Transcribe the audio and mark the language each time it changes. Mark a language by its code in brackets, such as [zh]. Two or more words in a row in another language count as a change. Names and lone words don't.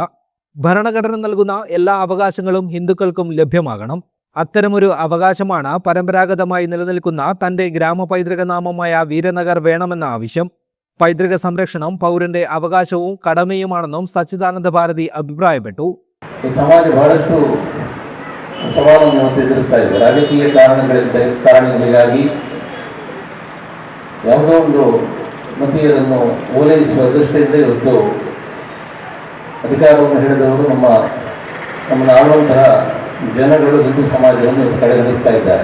[ml] ഭരണഘടന നൽകുന്ന എല്ലാ അവകാശങ്ങളും ഹിന്ദുക്കൾക്കും ലഭ്യമാകണം. അത്തരമൊരു അവകാശമാണ് പരമ്പരാഗതമായി നിലനിൽക്കുന്ന തന്റെ ഗ്രാമപൈതൃക നാമമായ വീരനഗർ വേണമെന്ന ആവശ്യം. പൈതൃക സംരക്ഷണം പൗരന്റെ അവകാശവും കടമയുമാണെന്നും സച്ചിദാനന്ദ ഭാരതി അഭിപ്രായപ്പെട്ടു. [kn] ಸಮಾಜ ಬಹಳಷ್ಟು ಸವಾಲನ್ನು ಎದುರಿಸ್ತಾ ಇದೆ. ರಾಜಕೀಯ ಕಾರಣಗಳಿಗಾಗಿ ಯಾವುದೋ ಒಂದು ಮತೀಯರನ್ನು ಓಲೈಸುವ ದೃಷ್ಟಿಯಿಂದ ಇವತ್ತು ಅಧಿಕಾರವನ್ನು ಹಿಡಿದವರು ನಮ್ಮನ್ನು ಆಳುವಂತಹ ಜನಗಳು ಹಿಂದೂ ಸಮಾಜವನ್ನು ಕಡೆಗಣಿಸ್ತಾ ಇದ್ದಾರೆ.